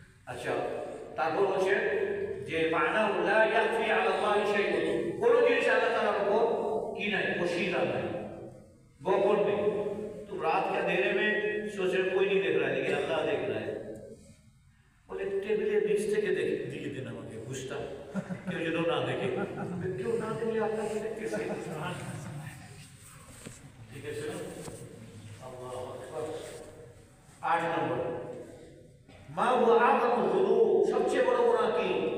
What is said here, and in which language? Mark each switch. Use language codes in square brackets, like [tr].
[bn] আচ্ছা, তারপর হচ্ছে যে [ar] মানা লা ইয়াখফি আলা আল্লাহি শাইউন, [bn] কোন জিনিস আল্লাহ তাআলার উপর কি নাই, পোশিদা নাই, গোপন নেই। [hi] तुम रात के अंधेरे में सोच रहे कोई नहीं देख रहा है लेकिन अल्लाह देख रहा है। [bn] बोले टेबलेর নিচ থেকে দিকে দেন আমাকে ঘুষটা, কেউ যেন না দেখে। কেউ না দেখলে আপনাকে দেখতেছে, ঠিক আছে না? আল্লাহু আকবার। 8 নম্বর, মা হুয়া আযমু যুনুব, সবচেয়ে বড় গুনাহ কি?